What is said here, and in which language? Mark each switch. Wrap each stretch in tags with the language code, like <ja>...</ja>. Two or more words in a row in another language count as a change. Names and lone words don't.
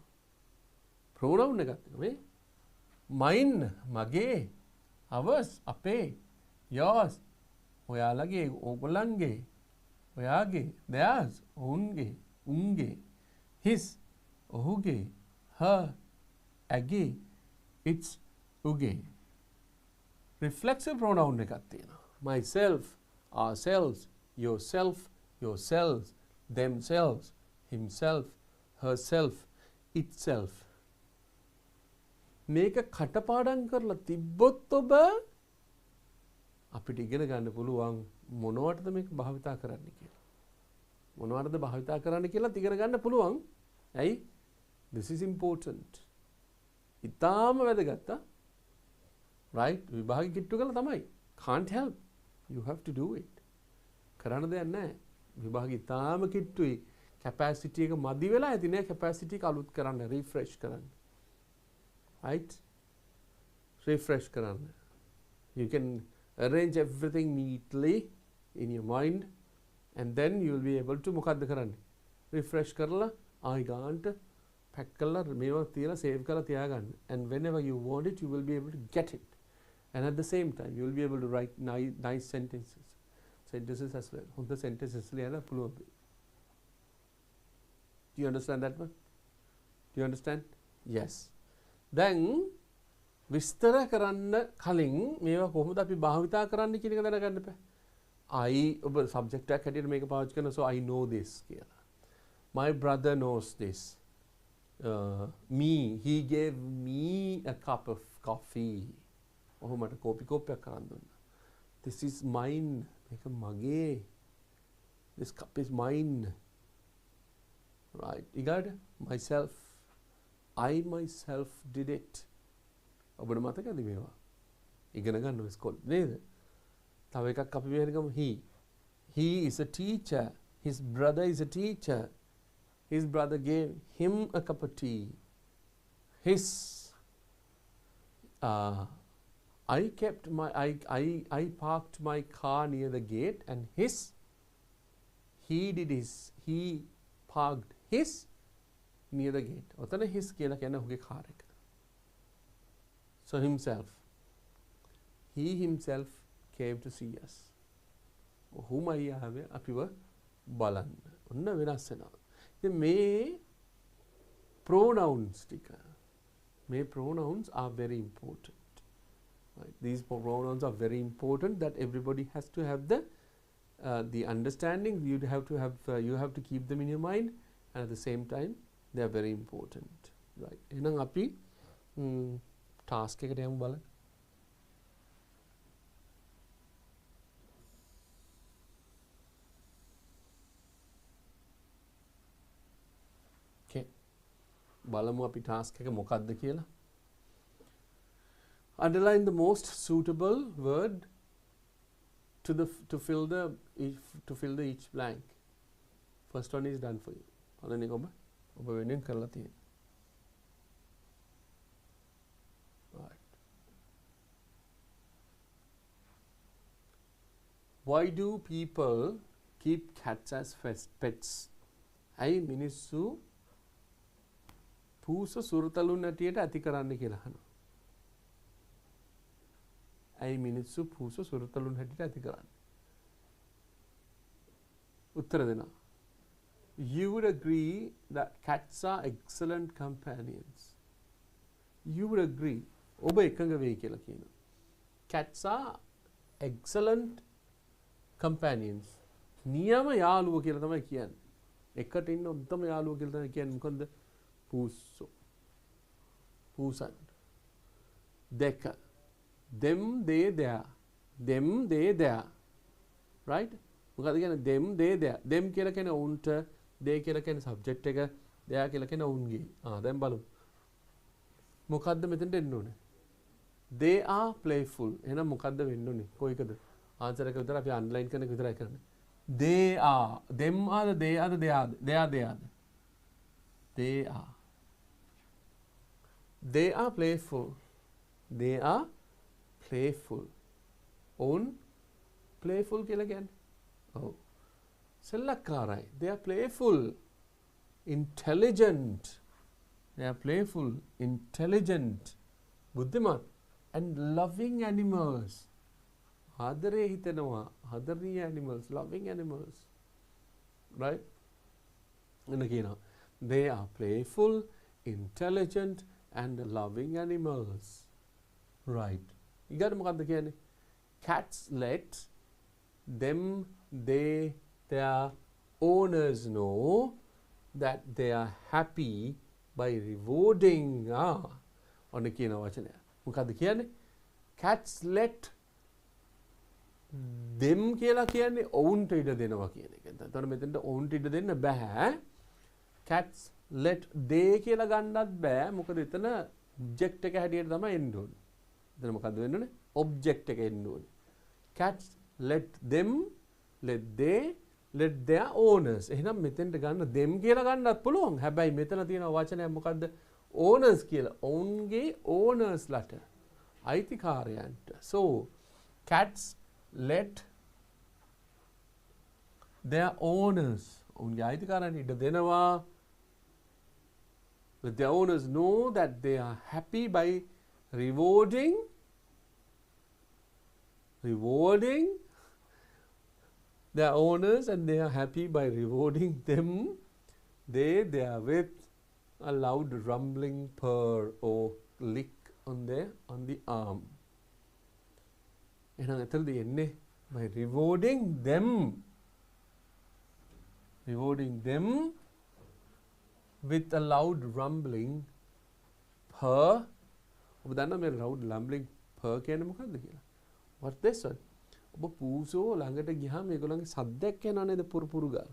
<si>pronoun එකක් තියෙනවා. මේ mine, මගේ, ours, අපේ, yours, ඔයාලගේ, ඕගොල්ලන්ගේ, ඔයාගේ, theirs, ඔවුන්ගේ, උන්ගේ, his, ඔහුගේ, her, ඇගේ, its, උගේ. reflexive pronoun එකක් තියෙනවා.</si> <en>myself, ourselves, yourself, yourselves, themselves, himself, herself, itself.</en> <si>මේක කටපාඩම් කරලා තිබ්බොත් ඔබ අපිට ඉගෙන ගන්න පුළුවන් මොනවටද මේක භාවිතා කරන්න කියලා. මොනවටද භාවිතා කරන්න කියලා ඉගෙන ගන්න පුළුවන්. ඇයි?</si> <en>This is important.</en> <si>ඉතාම වැදගත්. right විභාගෙ කිට්ටු කළා තමයි.</si> <en>can't help. you have to do it.</en> <si>කරන්න දෙයක් නැහැ. විභාගෙ ඉතාම කිට්ටුයි. capacity එක මදි වෙලා ඇති නෑ capacity එක අලුත් කරන්න refresh කරන්න.</si> <en>right refresh</en> <si>කරන්න.</si> <en>you can arrange everything neatly in your mind and then you will be able to</en> <si>මොකද්ද කරන්නේ refresh කරලා ආයි ගන්නට pack කරලා මේවා තියලා save කරලා තියාගන්න</si> <en>and whenever you want it you will be able to get it and at the same time you will be able to write nice sentences as well</en> <si>හොඳ sentences ලියලා පුළුවන්.</si> <en>Do you understand that one? Do you understand? Yes.</en> <si>Then විස්තර කරන්න කලින් මේවා කොහොමද අපි භාවිතා කරන්න කියන එක දැනගන්න බෑ. I ඔබ subject එකක් හැටියට මේක පාවිච්චි කරනවා</si> <en>so I know this</en> <si>කියලා.</si> <en>My brother knows this. He gave me a cup of coffee.</en> <si>ඔහු මට කෝපි කෝප්පයක් කරන් දුන්නා.</si> <en>This is mine.</en> <si>මේක මගේ.</si> <en>This cup is mine. Right. You got it? Myself. I myself did it.</en> <si>ඔබට මතකද මේවා? ඉගෙන ගන්න ඉස්කෝලේ නේද? තව එකක් අපි මෙහෙර ගමු he.</si> <en>He is a teacher. His brother is a teacher. His brother gave him a cup of tea. His I parked my car near the gate and he parked his near the gate.</en> <si>ඔතන his කියලා කියන්නේ ඔහුගේ කාර් එක.</si> <en>So himself. He himself came to see us.</en> <si>ඔහුමයි ආවේ අපිව බලන්න. ඔන්න වෙනස් වෙනවා. ඉතින් මේ pronouns ටික.</si> <en>මේ pronouns are very important. Right? These pronouns are very important that everybody has to have the understanding. You have to keep them in your mind and at the same time they are very important. Right?</en> <si>එහෙනම් අපි task එකට යමු බලන්න.</si> <en>Okay.</en> <si>බලමු අපි task එක මොකක්ද කියලා.</si> <en>Underline the most suitable word to fill the each blank. First one is done for you.</en> <si>පළවෙනි එක ඔබ වෙනින් කරලා තියෙනවා.</si> <en>Right. Why do people keep cats as pets?</en> <si>ඇයි මිනිස්සු පූස සුරතලුන් ඇටියට ඇති කරන්න කියලා අහනවා. ඇයි මිනිස්සු පූස සුරතලුන් හැටියට ඇති කරන්නේ? උත්තර දෙනවා.</si> <en>You would agree that cats are excellent companions. You would agree.</en> <si>ඔබ එකඟ වෙයි කියලා කියනවා.</si> <en>Cats are excellent companions.</en> <si>නියම යාළුවෝ කියලා තමයි කියන්නේ. එකට ඉන්න උත්තම යාළුවෝ කියලා තමයි කියන්නේ. මොකද්ද? පූසෝ. පූසන්. දෙක.</si> <en>Them, they, there. Them, they, there. Right?</en> <si>මොකද කියන්නේ</si> <en>them, they, there.</en> <si>Them කියලා කියන්නේ උන්ට, they කියලා කියන්නේ subject එක, there කියලා කියන්නේ උන්ගේ. දැන් බලමු. මොකද්ද මෙතනට එන්න ඕනේ?</si> <en>They are playful.</en> <si>එහෙනම් මොකද්ද වෙන්න ඕනේ? කොයිකද? ආන්සර් එක විතර අපි අන්ඩර්ලයින් කරන එක විතරයි කරන්නේ.</si> <en>They are. Them are the they are the they are. They are they are. They are. They are playful. They are playful. Own playful</en> <si>කියලා කියන්නේ. ඔව්. සෙල්ලක්කාරයි.</si> <en>They are playful. Intelligent. They are playful, intelligent, බුද්ධිමත් and loving animals.</en> <si>ආදරේ හිතනවා. ආදරණීය animals,</si> <en>loving animals. Right?</en> <si>එන්න කියනවා.</si> <en>They are playful, intelligent and loving animals. Right.</en> <si>ඊගොඩ මොකද්ද කියන්නේ?</si> <en>Cats let them, their owners know that they are happy by rewarding.</en> <si>ඔන්න කියන වචනය. මොකද්ද කියන්නේ?</si> <en>Cats let them</en> <si>කියලා කියන්නේ ඔවුන්ට ඉඩ දෙනවා කියන එක. එතකොට මෙතෙන්ට ඔවුන්ට ඉඩ දෙන්න බෑ.</si> <en>Cats let they</en> <si>කියලා ගන්නත් බෑ. මොකද එතන object එක හැටියට තමයි එන්න ඕනේ. එතන මොකද්ද වෙන්න ඕනේ? object එක එන්න ඕනේ.</si> <en>Cats let them, let they, let their owners.</en> <si>එහෙනම් මෙතෙන්ට ගන්න them කියලා ගන්නත් පුළුවන්. හැබැයි මෙතන තියෙන වචනයක් මොකද්ද? owners කියලා. ඔවුන්ගේ owners ලට. අයිතිකාරයන්ට.</si> <en>So cats let their owners.</en> <si>ඔවුන්ගේ අයිතිකාරයන්ට ඉඩ දෙනවා.</si> <en>Let their owners know that they are happy by rewarding their owners, and they are happy by rewarding them. They are with a loud rumbling purr or lick on the arm.</en> <si>එහෙනම් එතනදී එන්නේ</si> <en>by rewarding them with a loud rumbling purr.</en> <si>ඔබ දන්නා මේ</si> <en>loud rumbling purr</en> <si>කියන්නේ මොකක්ද කියලා?</si> <en>What this one?</en> <si>ඔබ පූසෝ ළඟට ගියාම ඒගොල්ලන්ගේ සද්දයක් එනවා නේද පුරුපුරු ගාලා.</si>